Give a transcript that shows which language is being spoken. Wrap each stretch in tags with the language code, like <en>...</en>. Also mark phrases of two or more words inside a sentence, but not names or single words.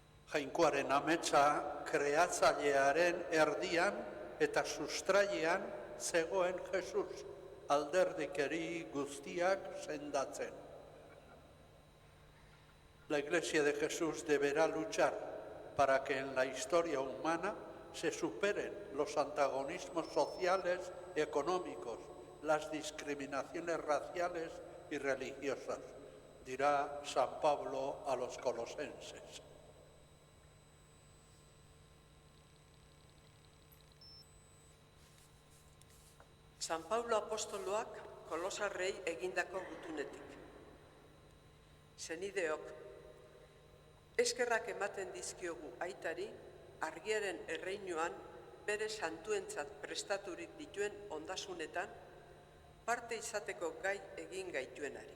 <eu>Jainkoaren ametsa kreatzailearen erdian eta sustraian zegoen Jesus, alderdikeri guztiak sendatzen.</eu> <es>La Iglesia de Jesús deberá luchar para que en la historia humana se superen los antagonismos sociales y económicos, las discriminaciones raciales y religiosas, dirá San Pablo a los colosenses.</es> <eu>San Paulo apostoloak Kolosarrei egindako gutunetik. Senideok, eskerrak ematen dizkiogu aitari, argiaren erreinuan bere santuentzat prestaturik dituen ondasunetan, parte izateko gai egin gaituenari.</eu>